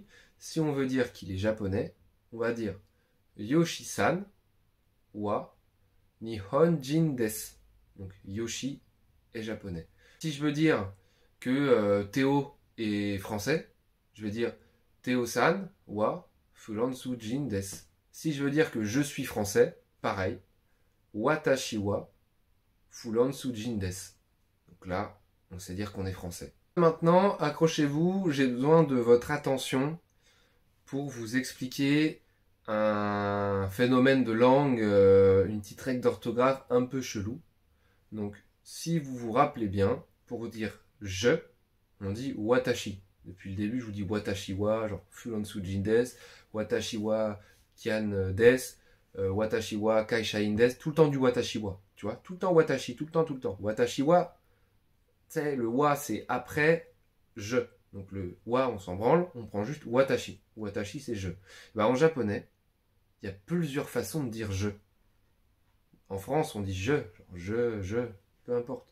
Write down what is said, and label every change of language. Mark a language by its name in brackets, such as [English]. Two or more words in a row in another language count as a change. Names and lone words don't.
[French] Si on veut dire qu'il est japonais, on va dire [Japanese] ヨシさんは日本人です. [French] Donc Yoshi est japonais. Si je veux dire que Théo est français, je vais dire [Japanese] テオさんはフランス人です. [French] Si je veux dire que je suis français, pareil. [Japanese] 私はフランス人です. [French] Donc là, on sait dire qu'on est français. Maintenant, accrochez-vous, j'ai besoin de votre attention pour vous expliquer un phénomène de langue, une petite règle d'orthographe un peu chelou. Donc, si vous vous rappelez bien, pour dire je, on dit watashi. Depuis le début, je vous dis [Japanese] 私は, [French] genre [Japanese] フランス人です、私はキアンです、私は会社員です, [French] tout le temps du [Japanese] 私は. [French] Tu vois, tout le temps watashi, tout le temps, tout le temps. [Japanese] 私は, [French] tu sais, le wa c'est après je. Donc le wa, on s'en branle, on prend juste watashi. Watashi, c'est je. Ben, en japonais, il y a plusieurs façons de dire je. En France, on dit genre je, peu importe.